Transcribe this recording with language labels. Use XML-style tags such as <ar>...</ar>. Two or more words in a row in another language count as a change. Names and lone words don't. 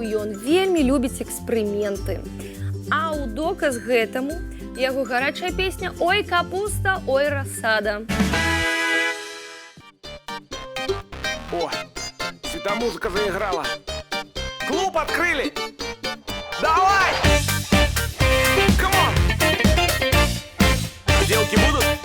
<be>Ён вельмі любіць эксперыменты. А ў доказ гэтаму яго гарачая песня «Ой, капуста, ой, рассада».</be> <ru>О, светомузыка заиграла. Клуб открыли. Давай! Камон! Девки будут?</ru>